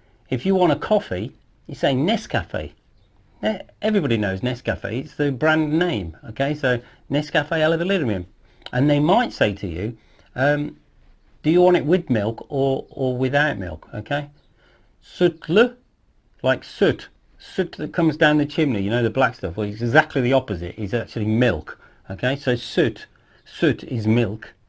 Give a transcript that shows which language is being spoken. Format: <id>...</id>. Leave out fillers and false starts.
<en>If you want a coffee, you say Nescafe. Everybody knows Nescafe. It's the brand name. Okay, so</en> <tr>Nescafe alabilir miyim?</tr> <en>And they might say to you, do you want it with milk or without milk? Okay? Sütlü, like soot that comes down the chimney, you know, the black stuff. Well, it's exactly the opposite. It's actually milk. Okay, so soot is milk.</en>